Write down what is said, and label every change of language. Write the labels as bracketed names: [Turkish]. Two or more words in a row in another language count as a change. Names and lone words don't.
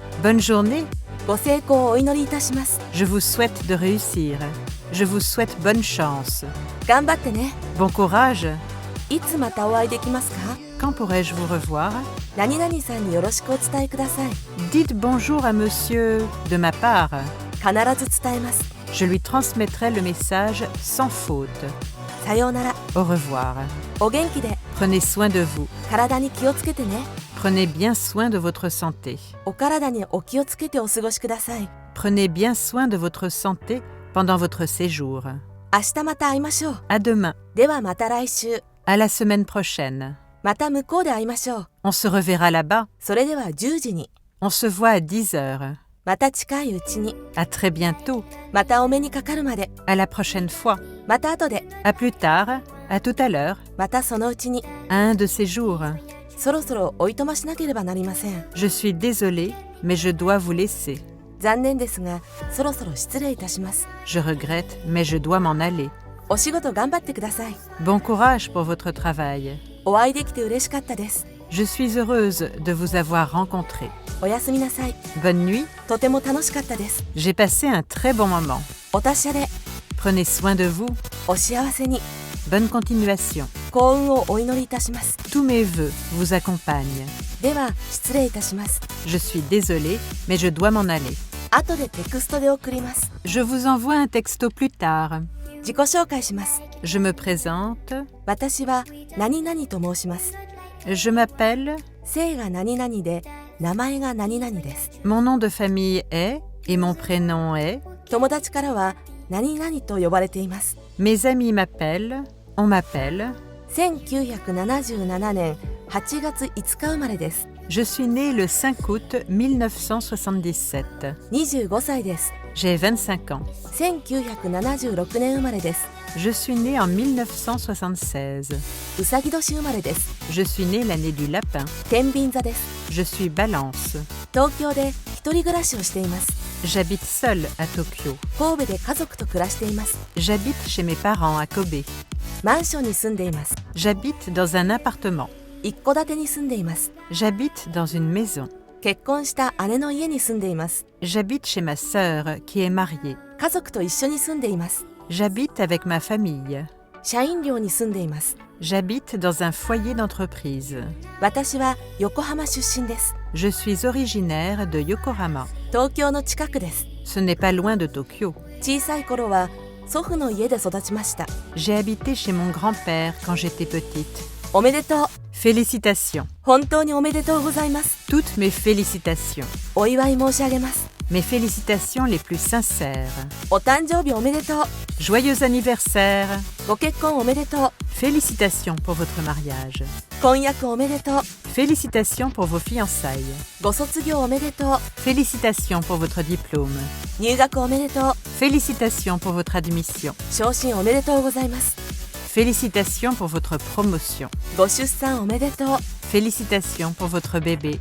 [French] Bonne journée. [Japanese] ご成功をお祈りいたします。 [French] Je vous souhaite de réussir. Je vous souhaite bonne chance. [Japanese] 頑張ってね。 [French] Bon courage. [Japanese] いつまたお会いできますか？ [French] Quand pourrais-je vous revoir? [Japanese] 何々さんによろしくお伝えください。 [French] Dites bonjour à monsieur de ma part. [Japanese] 必ず伝えます。 [French] Je lui transmettrai le message sans faute. [Japanese] さようなら。 [French] Au revoir. [Japanese] お元気で。 [French] Prenez soin de vous. [Japanese] 体に気をつけてね。 [French] Prenez bien soin de votre santé. [Japanese] お体にお気をつけてお過ごしください。 [French] Prenez bien soin de votre santé pendant votre séjour. [Japanese] 明日また会いましょう。 [French] À demain. [Japanese] ではまた来週。 [French] À la semaine prochaine. [Japanese] また向こうで会いましょう。 [French] On se reverra là-bas. [Japanese] それでは10時に。 [French] On se voit à 10 heures. [Japanese] また近いうちに。 [French] À très bientôt. [Japanese] またお目にかかるまで。 [French] À la prochaine fois. [Japanese] また後で。 [French] À plus tard. À tout à l'heure. [Japanese] またそのうちに。 [French] À un de ces jours. [Japanese] そろそろおいとましなければなりません。 [French] Je suis désolée, mais je dois vous laisser. [Japanese] 残念ですが、そろそろ失礼いたします。 [French] Je regrette, mais je dois m'en aller. [Japanese] お仕事頑張ってください。 [French] Bon courage pour votre travail. [Japanese] お会いできて嬉しかったです。 [French] Je suis heureuse de vous avoir rencontré. [Japanese] おやすみなさい。 [French] Bonne nuit. [Japanese] とても楽しかったです。 [French] J'ai passé un très bon moment. [Japanese] お達者で。 [French] Prenez soin de vous. [Japanese] お幸せに。 [French] Bonne continuation. [Japanese] 幸運をお祈りいたします。 [French] Tous mes vœux vous accompagnent. [Japanese] では、失礼いたします。 [French] Je suis désolée, mais je dois m'en aller. [Japanese] 後でテクストで送ります。 [French] Je vous envoie un texto plus tard. [Japanese] 自己紹介します。 [French] Je me présente. [Japanese] 私は何々と申します。 [French] Je m'appelle. [Japanese] 姓が何々で、名前が何々です。 [French] Mon nom de famille est et mon prénom est. [Japanese] 友達からは何々と呼ばれています。 [French] Mes amis m'appellent. On m'appelle. [Japanese] 1977 年8月5日生まれです。 [French] Je suis née le 5 août 1977. [Japanese] 25 歳です。 [French] J'ai 25 ans. [Japanese] 1976 年生まれです。 [French] Je suis née en 1976. [Japanese] うさぎ年生まれです。 [French] Je suis née l'année du lapin. [Japanese] 天秤座です。 [French] Je suis Balance. [Japanese] 東京で一一人暮らしをしています。 [French] J'habite seule à Tokyo. [Japanese] 神戸で家族と暮らしています。 [French] J'habite chez mes parents à Kobe. [Japanese] マンションに住んでいます。 [French] J'habite dans un appartement. [Japanese] 一戸建てに住んでいます。 [French] J'habite dans une maison. [Japanese] 結婚した姉の家に住んでいます。 [French] J'habite chez ma sœur qui est mariée. [Japanese] 家族と一緒に住んでいます。 [French] J'habite avec ma famille. [Japanese] 社員寮に住んでいます。 [French] J'habite dans un foyer d'entreprise. [Japanese] 私は横浜出身です。 [French] Je suis originaire de Yokohama. [Japanese] 東京の近くです。 [French] Ce n'est pas loin de Tokyo. [Japanese] 小さい頃は祖父の家で育ちました。 [French] J'ai habité chez mon grand-père quand j'étais petite. [Japanese] おめでとう。 [French] Félicitations. [Japanese] 本当におめでとうございます。 [French] Toutes mes félicitations. [Japanese] お祝い申し上げます。 [French] Mes félicitations les plus sincères. [Japanese] お誕生日おめでとう。 [French] Joyeux anniversaire. [Japanese] ご結婚おめでとう。 [French] Félicitations pour votre mariage. [Japanese] 婚約おめでとう。 [French] Félicitations pour vos fiançailles. [Japanese] ご卒業おめでとう。 [French] Félicitations pour votre diplôme. [Japanese] 入学おめでとう。 [French] Félicitations pour votre admission. [Japanese] 昇進おめでとうございます。 [French] Félicitations pour votre promotion. [Japanese] ご出産おめでとう。 [French] Félicitations pour votre bébé.